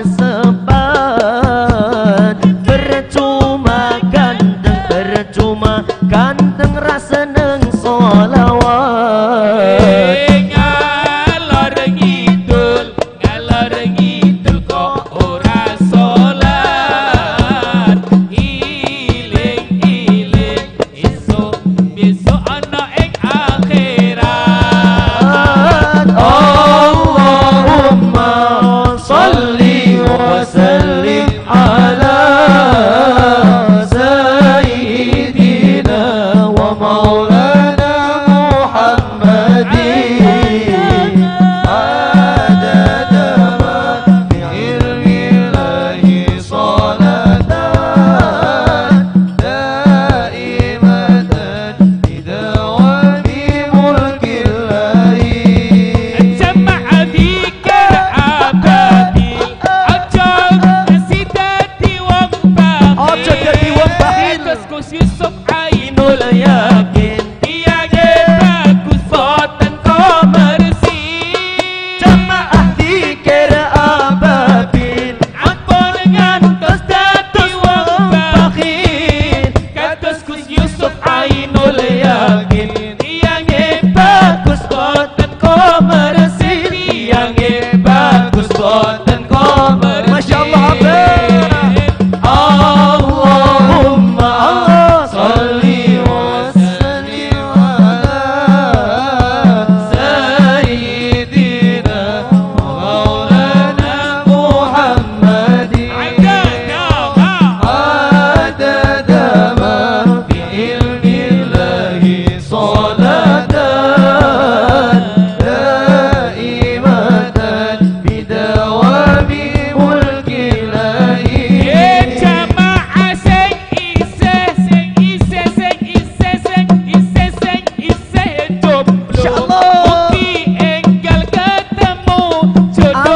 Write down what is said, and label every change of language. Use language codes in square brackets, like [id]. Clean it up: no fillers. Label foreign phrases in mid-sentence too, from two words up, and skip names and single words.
[jv] depan. Percuma ganteng rasa neng solawat. Ngalor ngidul kok ora sholat. Iling esok besok ana ing akhirat. [ar] اللهم صل وسلم على سيدنا ومولانا محمد. عدد ما في علم الله صلاة دائمة بدوام ملك الله. [jv] Jama'a dzikir ababil aja nasi dadi wong bakhil. Terus Gus Yusuf Ainul Yakin iyane bagus boten komersil. Jamaah dzikir ababil ampun ngantos dadi wong bakhil. Kados Gus Yusuf Ainul Yakin iyane bagus boten komersil. Iyane bagus boten komersil. [ar] ما شاء الله. اللهم صل وسلم على سيدنا ومولانا محمد. عدد ما في علم الله صلاة دائمة بدوام ملك الله. [jv] Jamaah sing isih jomblo. Mugi enggal ketemu jodoh.